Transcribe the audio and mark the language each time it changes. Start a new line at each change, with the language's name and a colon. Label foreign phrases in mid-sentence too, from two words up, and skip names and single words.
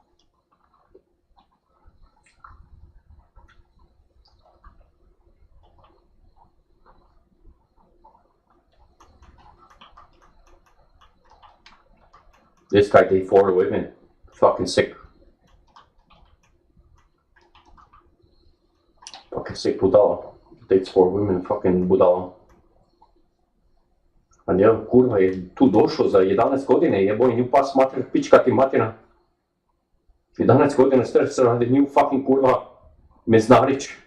English: This guy did 4 women. Fucking sick. Fucking sick budala. Dates 4 women, fucking budala.
Croatian: A njel, kurva, je tu došao za 11 godine, jeboj, nju pas mater, pička ti matina. 11 godina star se radi, nju fucking kurva, Meznarić.